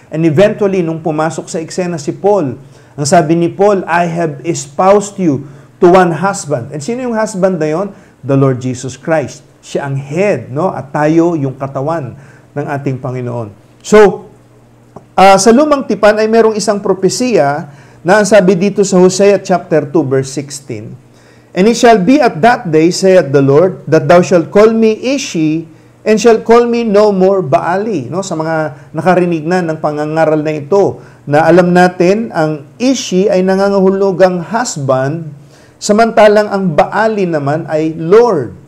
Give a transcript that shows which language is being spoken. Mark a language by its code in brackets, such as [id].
[tl] And eventually, nung pumasok sa eksena si Paul, ang sabi ni Paul, [en] I have espoused you to one husband. [tl] And sino yung husband na yon? [en] The Lord Jesus Christ. [tl] Siya ang head, no? At tayo yung katawan ng ating Panginoon. So, sa lumang tipan ay merong isang propesiya na ang sabi dito sa Hosea chapter 2 verse 16. [en] And it shall be at that day, saith the Lord, that thou shalt call me Ishi, and shalt call me no more Baali. [tl] No? Sa mga nakarinig na ng pangangaral na ito, na alam natin, ang Ishi ay nangangahulugang husband, samantalang ang Baali naman ay Lord.